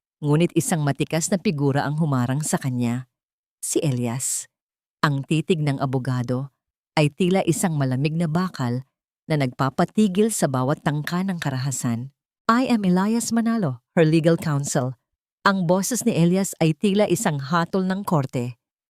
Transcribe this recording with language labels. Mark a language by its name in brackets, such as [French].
[Filipino] Ngunit isang matikas na figura ang humarang sa kanya. Si Elias. Ang titig ng abogado ay tila isang malamig na bakal na nagpapatigil sa bawat tangka ng karahasan. [English] I am Elias Manalo, her legal counsel. [Filipino] Ang boses ni Elias ay tila isang hatol ng korte.